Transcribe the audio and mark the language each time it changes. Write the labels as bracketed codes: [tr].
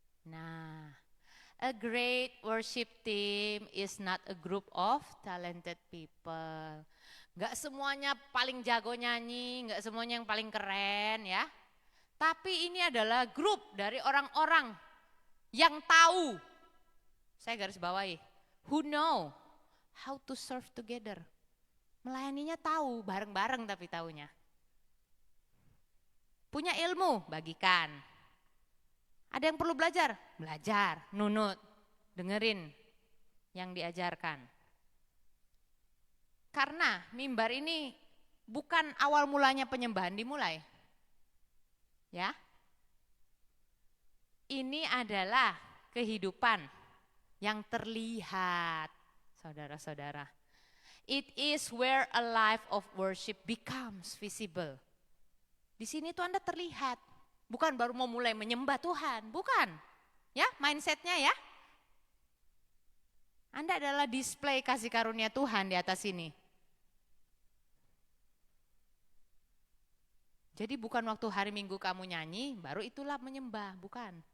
[en] Nah, a great worship team is not a group of talented people. [id] Enggak semuanya paling jago nyanyi, enggak semuanya yang paling keren ya. Tapi ini adalah grup dari orang-orang yang tahu, saya garis bawahi, [en] who know how to serve together. [id] Melayaninya tahu, bareng-bareng tapi taunya. Punya ilmu, bagikan. Ada yang perlu belajar? Belajar, nunut, dengerin yang diajarkan. Karena mimbar ini bukan awal mulanya penyembahan dimulai. Ya. Ini adalah kehidupan yang terlihat, saudara-saudara. [en] It is where a life of worship becomes visible. [id] Di sini tuh Anda terlihat, bukan baru mau mulai menyembah Tuhan, bukan. Ya, mindsetnya ya. Anda adalah display kasih karunia Tuhan di atas ini. Jadi bukan waktu hari Minggu kamu nyanyi, baru itulah menyembah, bukan.